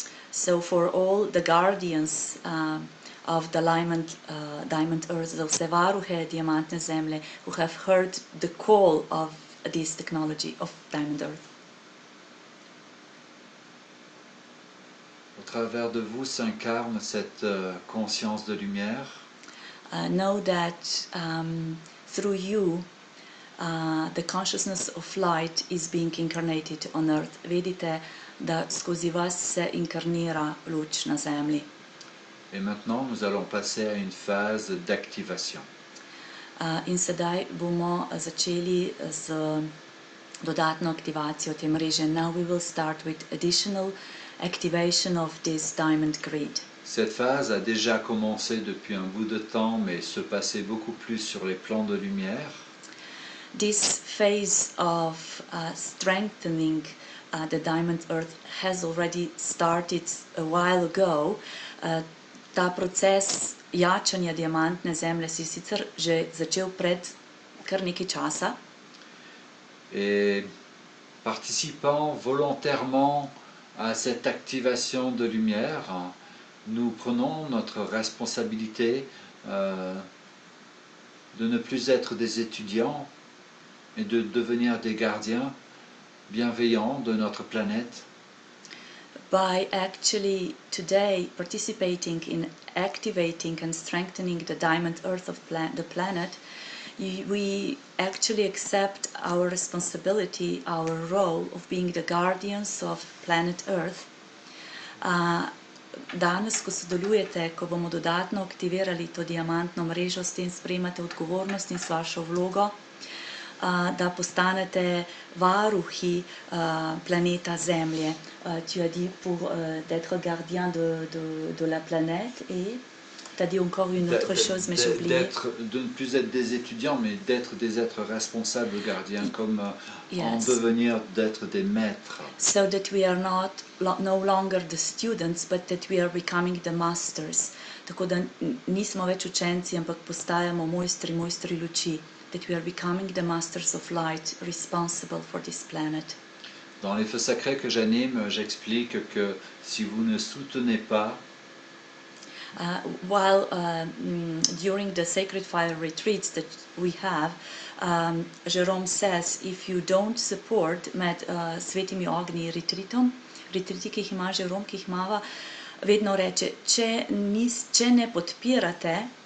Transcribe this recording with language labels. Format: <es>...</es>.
<en>So for all the guardians of the Diamond Earth,</en> <sl>so vse varuhe diamantne zemlje,</sl> <en>who have heard the call of this technology of Diamond Earth.</en> <fr>au travers de vous s'incarne cette conscience de lumière.</fr> <en>Know that through you the consciousness of light is being incarnated on earth.</en> <sl>Vedite, da skozi vas se inkarnira luč na zemlji.</sl> <fr>Et maintenant, nous allons passer à une phase d'activation.</fr> <sl>In sedaj bomo začeli z dodatno aktivacijo te mreže.</sl> <en>Now we will start with additional activation of this diamond grid.</en> <fr>Cette phase a déjà commencé depuis un bout de temps, mais se passait beaucoup plus sur les plans de lumière.</fr> <en>This phase of strengthening the Diamond Earth has already started a while ago.</en> <sl>Ta proces jačanja diamantne zemlje si sicer že začel pred kar nekaj časa.</sl> <fr>Et participant volontairement à cette activation de lumière, nous prenons notre responsabilité de ne plus être des étudiants et de devenir des gardiens bienveillants de notre planète.</fr> <en>By actually today participating in activating and strengthening the diamond earth of the planet, we actually accept our responsibility, our role of being the guardians of planet Earth.</en> <sl>Danes, ko sodelujete, ko bomo dodatno aktivirali to diamantno mrežo, s tem sprejmate odgovornost in s vašo vlogo, da postanete varuhi planeta Zemlje.</sl> <fr>Tu as dit pour d'être gardien de la planète, et tu as dit encore une autre chose, mais j'ai oublié. De ne plus être des étudiants, mais d'être des êtres responsables gardiens, comme en</fr> <en>Yes.</en> <fr>devenir d'être des maîtres.</fr> <en>So that we are no longer the students, but that we are becoming the masters.</en> <sl>Tako da nismo več učenci, ampak postajamo mojstri luči.</sl> <en>That we are becoming the masters of light, responsible for this planet.</en> <fr>Dans les feux sacrés que j'anime, j'explique que si vous ne soutenez pas,</fr> <en>While during the sacred fire retreats that we have, Jerome says if you don't support</en> <sl>med svetimi ognji retriti, ki jih ima Jerome, ki jih imava, vedno reče, če ne podpirate,</sl>